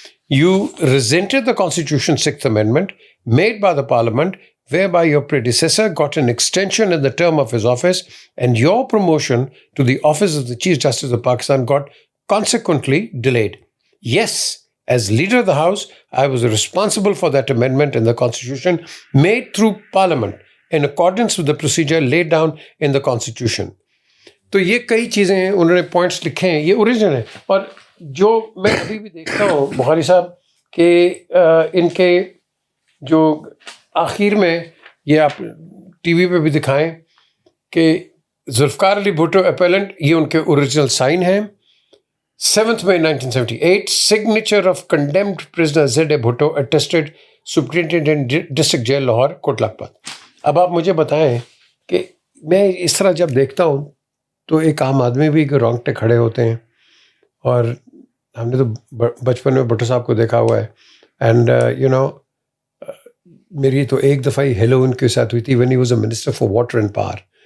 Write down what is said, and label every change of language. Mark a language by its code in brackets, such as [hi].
[en] You resented the Constitution's Sixth Amendment made by the Parliament, whereby your predecessor got an extension in the term of his office, and your promotion to the office of the Chief Justice of Pakistan got consequently delayed. Yes, as leader of the House, I was responsible for that amendment in the Constitution made through Parliament in accordance with the procedure laid down in the Constitution. [ur] تو یہ کئی چیزیں ہیں, انہوں نے points لکھے ہیں, یہ اوریجنل ہے. اور جو میں ابھی بھی دیکھتا ہوں بخاری صاحب کہ ان کے جو آخر میں یہ آپ ٹی وی پہ بھی دکھائیں کہ ذوالفقار علی بھٹو اپیلنٹ, یہ ان کے اوریجنل سائن ہیں. [en] 7th May 1978, signature of condemned prisoner Z.A. Bhutto attested Superintendent District Jail Lahore, Kot Lakhpat. [ur] اب آپ مجھے بتائیں کہ میں اس طرح جب دیکھتا ہوں تو ایک عام آدمی بھی رونگٹے کھڑے ہوتے ہیں. اور ہم نے تو بچپن میں بھٹو صاحب کو دیکھا ہوا ہے. اینڈ میری تو ایک دفعہ ہی ہیلو ان کے ساتھ ہوئی تھی [en] when he was a minister for water and power.